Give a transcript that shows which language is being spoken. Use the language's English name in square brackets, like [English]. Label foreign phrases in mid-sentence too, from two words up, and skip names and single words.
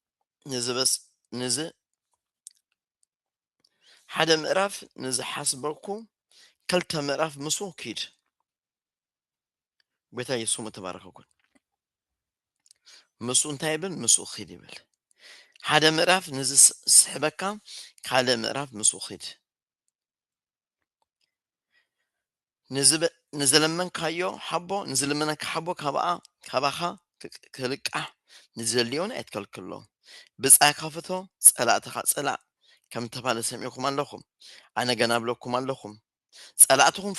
[Tigrinya] ንዝሓስበኩ ክልተ ምዕራፍ ምሱ ኪድ ጌታ ኢየሱስ ተባረከ ይሁን ምሱ እንታይ ይብል ምሱ ኪድ ይብል ሓደ ምዕራፍ ንዝስሕበካ ካልእ ምዕራፍ ምሱ ኪድ ንዝለመንካዮ ሓቦ ንዝለመነካ ሓቦ ካባኻ ክልቃሕ ንዘልዮን ኣይትከልክሎ ብፃይካ ፍቶ ፀላእትካ ፀላእ ከም ተባለ ሰሚዕኩም ኣለኹም ኣነ ገና ኣብለኩም ኣለኹም ፀላእትኩም